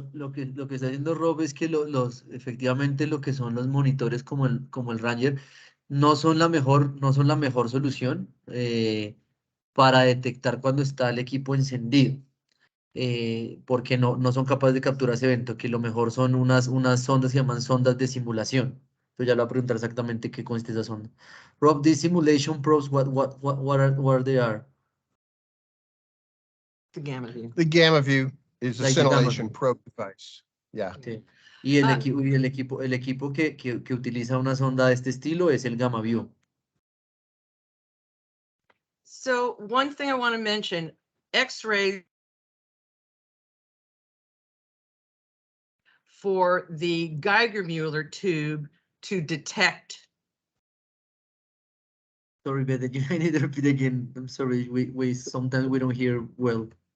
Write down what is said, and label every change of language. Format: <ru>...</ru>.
<es>Lo que está haciendo Rob es que efectivamente lo que son los monitores como el Ranger no son la mejor solución para detectar cuando está el equipo encendido. Porque no son capaces de capturar ese evento, que lo mejor son unas sondas que se llaman sondas de simulación. Yo ya lo voy a preguntar exactamente qué consiste esa sonda.</es> <en>Rob, these simulation probes, what they are? The gamma view. The gamma view is a Like the gamma scintillation view. probe device. Yeah.</en> <es>Sí. Y el equipo que utiliza una sonda de este estilo es el Gamma View.</es> <en>So one thing I want to mention, X-ray for the Geiger-Müller tube to detect. Sorry, Beth, I need to repeat again. I'm sorry, we sometimes we don't hear well.</en>